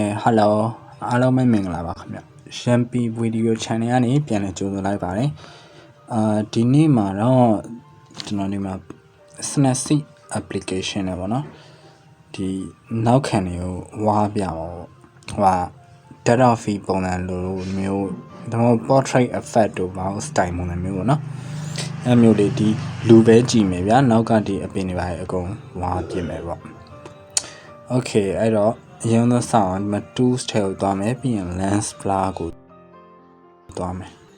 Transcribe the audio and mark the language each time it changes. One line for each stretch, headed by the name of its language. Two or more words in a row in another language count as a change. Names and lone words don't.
English: Hello, hello
Burmese: မင်္ဂလာပါခင်ဗျ။ Shampoo video channel ကနေပြန်လည်ကြိုဆိုလိုက်ပါတယ်။ဒီနေ့မှာတော့ကျွန်တော်ဒီ မှာ Snapseed application နဲ့ပေါ့နော်။ဒီနောက်ခံတွေကိုဝါးပြပါပေါ့။ဟို
English: data feed
Burmese: ပုံစံလိုမျိုးတော့
English: portrait effect
Burmese: တို့ဘာလို့ style ပုံစံမျိုးပေါ့နော်။အဲမျိုးလေးဒီလူပဲကြည့်မယ်ဗျာ။နောက်ကဒီအပင်တွေပါအကုန်ဝါးပြမယ်ပေါ့။ Okay အဲ့တော့အရင်ဆုံးစအောင်ဒီမှာ tools ထဲကိုသွားမယ်ပြီးရင်
English: lens blur
Burmese: ကိုသွားမယ်